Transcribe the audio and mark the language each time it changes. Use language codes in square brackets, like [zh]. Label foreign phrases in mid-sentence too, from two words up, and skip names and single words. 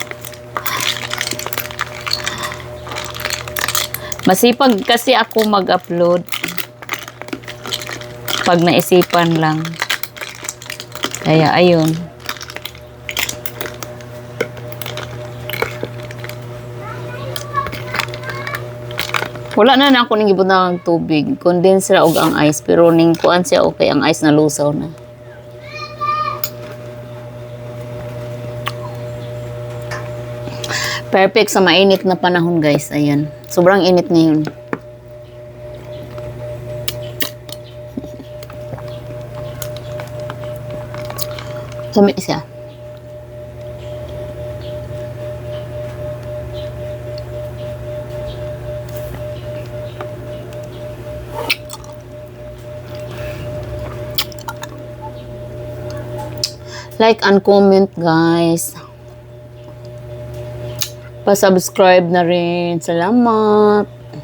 [tl] Masipag kasi ako mag-upload. Pag naisipan lang. Kaya ayun. [ceb] Wala na ako ning gibutang tubig. Condense ra og ang ice pero ning kuan siya okay ang ice na lusaw na. [tl] Perfect sa mainit na panahon guys. Ayan. Sobrang init ngayon. Sami siya. [en] Like and comment guys. [tl] Pa-subscribe na rin. Salamat.